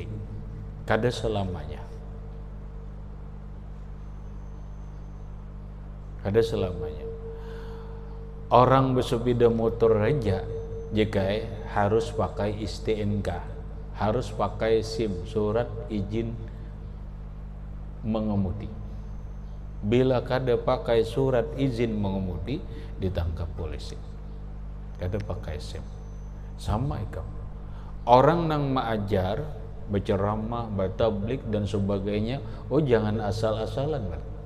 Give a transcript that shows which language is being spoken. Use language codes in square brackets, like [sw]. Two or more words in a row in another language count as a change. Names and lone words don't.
[bjn] Kada selamanya. Kada selamanya. [id] Orang bersepeda motor aja jika harus pakai STNK, harus pakai SIM, surat izin mengemudi. Bila kada pakai surat izin mengemudi, ditangkap polisi. [bjn] Kada pakai SIM. Sama ikam. [id] Orang nang mengajar, berceramah, bertablik dan sebagainya, oh jangan asal-asalan kan.